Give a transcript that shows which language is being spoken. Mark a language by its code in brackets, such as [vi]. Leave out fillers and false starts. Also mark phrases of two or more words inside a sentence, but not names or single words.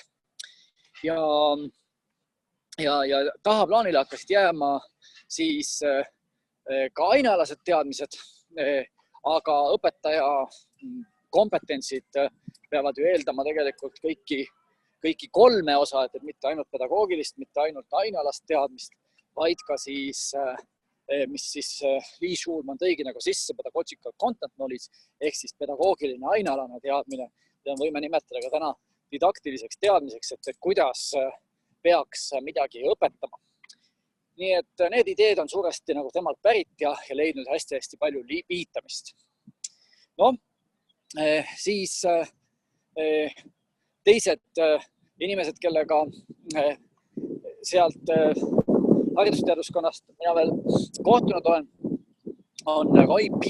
[et] Ja tahaplaanile hakkasid jääma siis ka ainealased teadmised, aga õpetaja kompetentsid peavad ju eeldama tegelikult kõiki kolme osa, et mitte ainult pedagoogilist, mitte ainult ainealast teadmist, vaid ka siis, mis siis Lee Schulman tõigi nagu sisse [en] pedagogical content knowledge [et] ehk siis pedagoogiline ainealane teadmine. Ja võime nimetada ka täna didaktiliseks teadmiseks, et kuidas peaks midagi õpetama. Nii et need ideed on suuresti nagu temalt pärit ja leidnud hästi palju viitamist. Siis teised inimesed, kellega sealt haridusteaduskonnast mina veel kohtunud olen, on Roy B.